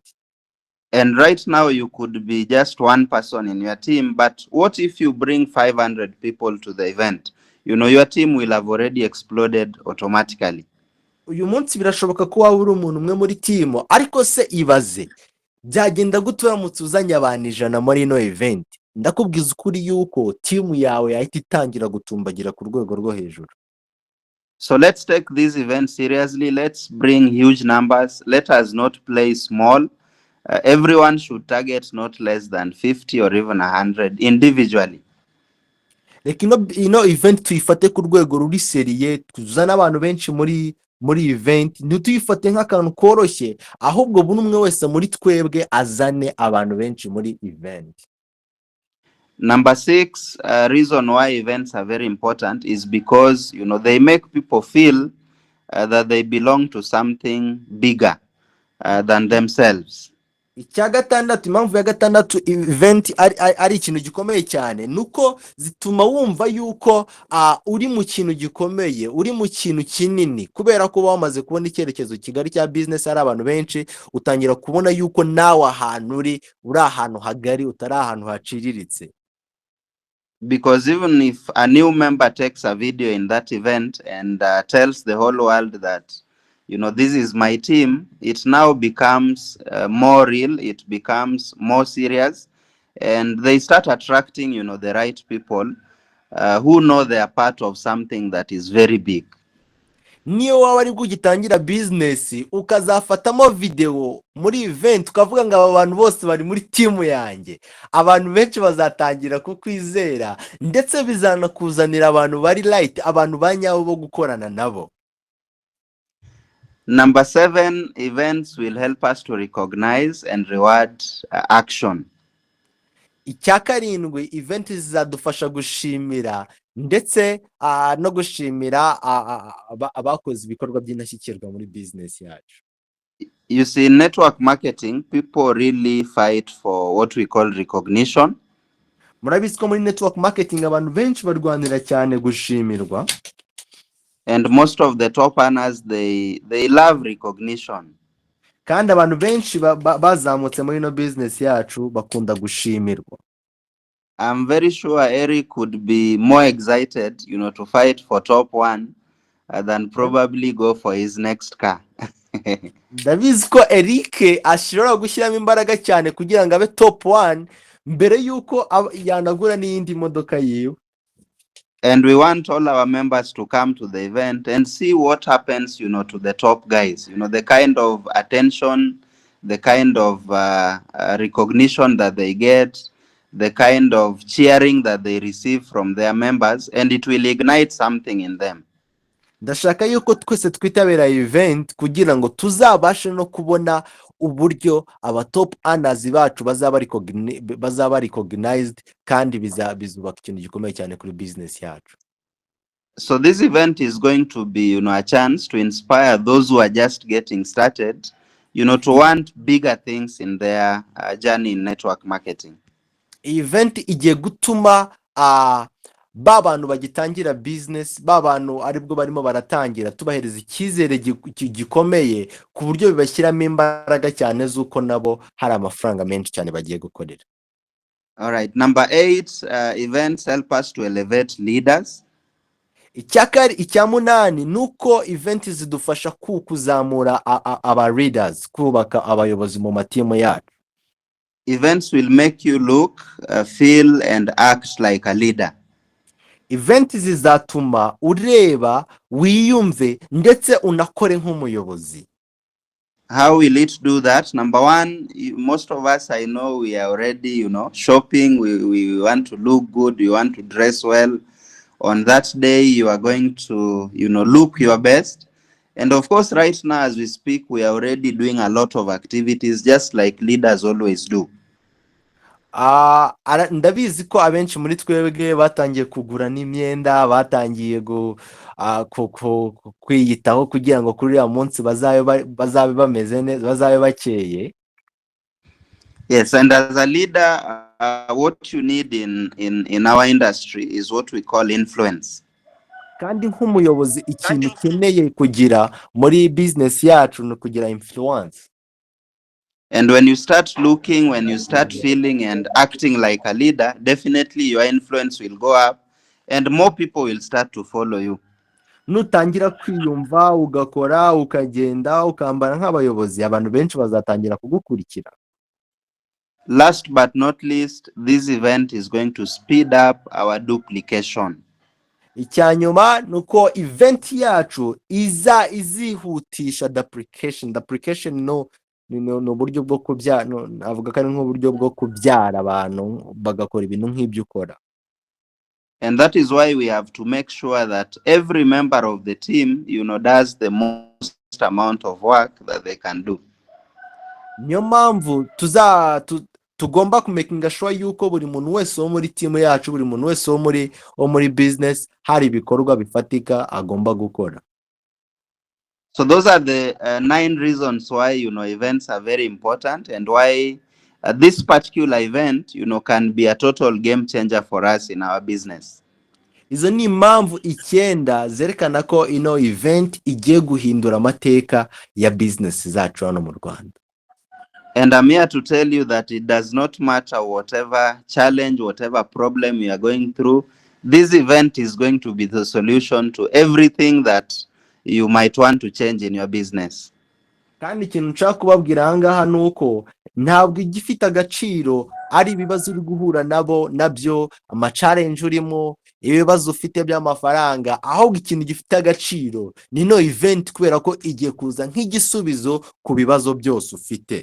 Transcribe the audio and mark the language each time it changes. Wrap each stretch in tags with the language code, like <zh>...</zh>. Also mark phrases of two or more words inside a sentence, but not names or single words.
<en>And right now you could be just one person in your team, but what if you bring 500 people to the event? Your team will have already exploded automatically.</en> <rw>Uyu munsi birashoboka ko waba uri umuntu umwe muri team, ariko se ibaze byagenda gutura mutuzanya abantu 100 muri no event. Ndakubwiza ukuri yuko team yawe yahita itangira gutumbagira ku rwego rwo hejuru.</rw> <en>So let's take this event seriously. Let's bring huge numbers. Let us not play small. Everyone should target not less than 50 or even 100 individually. Like event</en> <rw>tuyifate ku rwego ruri seriye, tuzana abantu benshi muri event, ntituyifate nk'akantu koroshye, ahubwo buri umwe wese muri twebwe azane abantu benshi muri event.</rw> <en>Number 6, reason why events are very important is because they make people feel that they belong to something bigger than themselves.</en> <rw>Icya gatandatu, impamvu ya gatandatu event ari ikintu gikomeye cyane, nuko zituma wumva yuko uri mu kintu gikomeye, uri mu kintu kinini, kubera ko wamaze kubona icyerekezo kigari cya business, ari abantu benshi, utangira kubona yuko nawe ahantu uri ahantu hagari, utari ahantu haciriritse.</rw> <en>Because even if a new member takes a video in that event and tells the whole world that, this is my team, it now becomes more real, it becomes more serious, and they start attracting, the right people who know they are part of something that is very big.</en> <rw>niyo waba ari bwo ugitangira bizinesi ukazafatamo videwo muri event ukavuga ngo aba bantu bose bari muri timu yanjye, abantu benshi bazatangira kukwizera ndetse bizanakuzanira abantu bari right, abantu ba nyabo bo gukorana nabo.</rw> <en>Number 7, events will help us to recognize and reward action.</en> <rw>Icya karindwi, event zizadufasha gushimira ndetse no gushimira abakoze ibikorwa by'indashyikirwa muri business yacu.</rw> <en>You see, in network marketing, people really fight for what we call recognition.</en> <rw>Murabizi ko muri</rw> <en>network marketing</en> <rw>abantu benshi barwanira cyane gushimirwa.</rw> <en>And most of the top earners, they love recognition.</en> <rw>Kandi abantu benshi bazamutse muri no business yacu bakunda gushimirwa.</rw> <en>I'm very sure Eric could be more excited, to fight for top 1 than probably go for his next car.</en> <rw>Ndabizi ko Eric ashobora gushyiramo imbaraga cyane kugira ngo abe top 1 mbere yuko yanagura n'iyindi modoka yiwe.</rw> <en>And we want all our members to come to the event and see what happens, to the top guys, the kind of attention, the kind of recognition that they get, the kind of cheering that they receive from their members, and it will ignite something in them.</en> <rw>Ndashaka yuko twese twitabira event kugira ngo tuzabashe no kubona uburyo aba</rw> <en>top earners</en> <rw>bacu bazaba recognized kandi bizubaka ikintu gikomeye cyane kuri business yacu.</rw> <en>So this event is going to be, a chance to inspire those who are just getting started, to want bigger things in their journey in network marketing.</en> <rw>Event igiye gutuma babantu bagitangira business, babantu aribwo barimo baratangira, tubahereza icyizere gikomeye ku buryo bibashyiramo imbaraga cyane zuko nabo hari amafaranga menshi cyane bagiye gukorera.</rw> <en>All right, number 8, events help us to elevate leaders.</en> <rw>Icya munani nuko event zidufasha kuzamura aba leaders, kubaka abayobozi mu matimu yacu.</rw> <en>Events will make you look, feel and act like a leader.</en> <rw>Event zizatuma ureba, wiyumve ndetse unakore nk'umuyobozi.</rw> <en>How will it do that? Number 1, most of us, I know, we are already, shopping. We want to look good. We want to dress well. On that day, you are going to, look your best. And of course, right now, as we speak, we are already doing a lot of activities, just like leaders always do.</en> <rw>Ndabizi ko abenshi muri twebwe batangiye kugura n'imyenda, batangiye kwiyitaho kugira ngo kuri ya munsi bazabe bameze neza, bazabe bakeye.</rw> <en>Yes, and as a leader, what you need in our industry is what we call influence.</en> <rw>Kandi nk'umuyobozi ikintu ukeneye kugira muri business yacu no kugira influence.</rw> <en>And when you start looking, when you start feeling and acting like a leader, definitely your influence will go up and more people will start to follow you.</en> <rw>Nutangira kwiyumva, ugakora, ukagenda, ukambara nk'abayobozi, abantu benshi bazatangira kugukurikira.</rw> <en>Last but not least, this event is going to speed up our duplication.</en> <rw>Icyanyuma nuko event yacu izihutisha duplication no buryo bwo kubyara, avuga ko ari nk'uburyo bwo kubyara abantu bagakora ibintu nk'ibyo ukora.</rw> <en>And that is why we have to make sure that every member of the team, does the most amount of work that they can do.</en> <rw>Niyo mpamvu tugomba kumakinga sure yuko buri muntu wese wo muri team yacu, buri muntu wese wo muri business hari ibikorwa bifatika agomba gukora.</rw> <en>So those are the 9 reasons why, events are very important and why this particular event, can be a total game changer for us in our business.</en> <rw>Izo ni impamvu 9 zerekana ko event igiye guhindura amateka ya business zacu hano mu Rwanda.</rw> <en>And I'm here to tell you that it does not matter whatever challenge, whatever problem you are going through, this event is going to be the solution to everything that you might want to change in your business.</en> <rw>kandi ikintu nshaka kubabwira aha ngaha ni uko ntabwo igifite agaciro ari ibibazo uri guhura nabyo amacalenje urimo ibibazo ufite by'amafaranga, ahubwo ikintu gifite agaciro ni no event, kubera ko igiye kuza nk'igisubizo ku bibazo byose ufite.</rw>